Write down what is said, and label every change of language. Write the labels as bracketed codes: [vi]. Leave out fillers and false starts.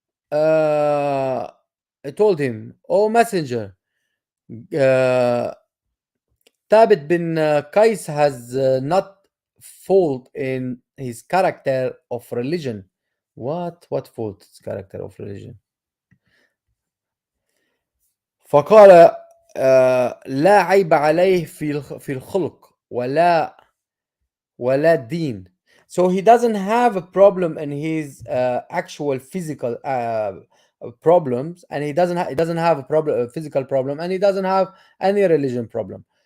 [en] I told him, "O Messenger, Thabit bin Qais has not fault in his character of religion." What fault his character of religion? [ar] فقال لا عيب عليه في الخلق. ولا deen. [en] So he doesn't have a problem in his actual physical problems, and he doesn't have a problem, a physical problem, and he doesn't have any religion problem.